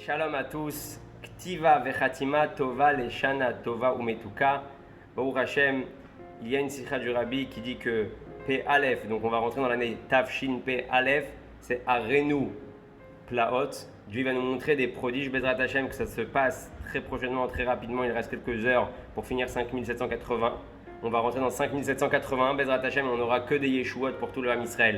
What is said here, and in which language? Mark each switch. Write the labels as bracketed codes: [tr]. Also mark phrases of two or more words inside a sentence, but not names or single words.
[fr] Shalom à tous. [he] כתיבה וחתימה טובה לשנה טובה ומתוקה. ברוך השם, [fr] il y a une sikha du Rabbi qui dit que P Aleph, donc on va rentrer dans l'année Tafshin P Aleph, c'est [he] הראנו נפלאות. [fr] Dieu va nous montrer des prodiges [he] בעזרת השם, [fr] que ça se passe très prochainement, très rapidement. Il reste quelques heures pour finir 5780. On va rentrer dans 5781 [he] בעזרת השם [fr] et on n'aura que des Yeshuot pour tout le [he] עם ישראל.